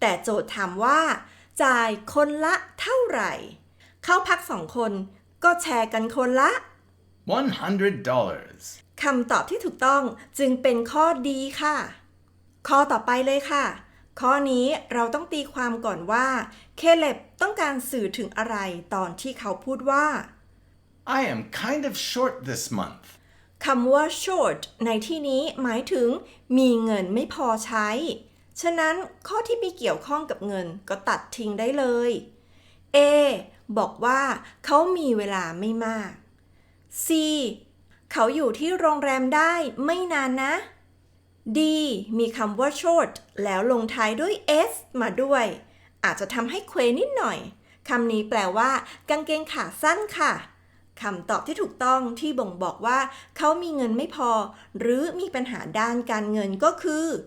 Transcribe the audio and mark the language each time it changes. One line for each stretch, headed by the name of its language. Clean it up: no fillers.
Thai: แต่โจทย์ถามว่าจ่ายคนละเท่าไหร่เข้าพัก2คนก็แชร์กันคนละ
English: $100.
Thai: คำตอบที่ถูกต้องจึงเป็นข้อดีค่ะข้อต่อไปเลยค่ะข้อนี้เราต้องตีความก่อนว่าเคเล็บต้องการสื่อถึงอะไรตอนที่เขาพูดว่า
English: I am kind of short this month.
Thai: คำว่า short ในที่นี้หมายถึงมีเงินไม่พอใช้ฉะนั้นข้อที่ไม่เกี่ยวข้องกับเงินก็ตัดทิ้งได้เลย A บอกว่าเขามีเวลาไม่มาก C เขาอยู่ที่โรงแรมได้ไม่นานนะ D มีคำว่า short แล้วลงท้ายด้วย s มาด้วยอาจจะทำให้เคว้งนิดหน่อยคำนี้แปลว่ากางเกงขาสั้นค่ะคำตอบที่ถูกต้องที่บ่งบอกว่าเขามีเงินไม่พอหรือมีปัญหาด้านการเงินก็คือ